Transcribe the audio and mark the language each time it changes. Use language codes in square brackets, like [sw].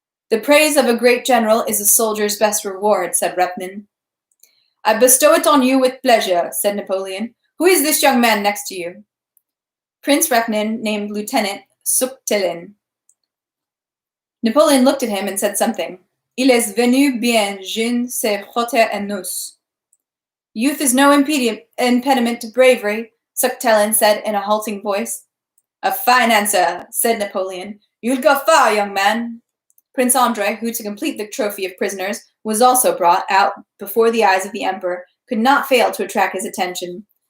[en] "The praise of a great general is a soldier's best reward," said Repnin. "I bestow it on you with pleasure," said Napoleon. "Who is this young man next to you?" Prince Repnin named Lieutenant Suktelin. Napoleon looked at him and said something. [fr] "Il est venu bien jeune se frotter à nous." [en] "Youth is no impediment to bravery," Suktelin said in a halting voice. "A fine answer," said Napoleon. "You'll go far, young man." Prince Andrei, who, to complete the trophy of prisoners, was also brought out before the eyes of the emperor, could not fail to attract his attention.